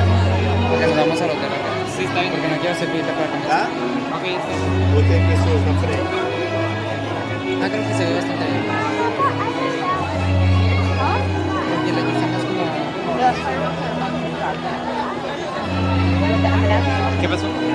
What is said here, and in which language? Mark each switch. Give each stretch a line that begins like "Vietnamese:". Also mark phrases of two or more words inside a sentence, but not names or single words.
Spanish: Porque nos vamos al hotel acá. Sí, está bien. Porque no quiero servirte para acá. ¿Ah? Ok, sí.
Portuguese: ¿O tem pessoas na frente?
Spanish: Ah, creo que se ve bastante bien. Porque le hicimos como... ¿Qué pasó?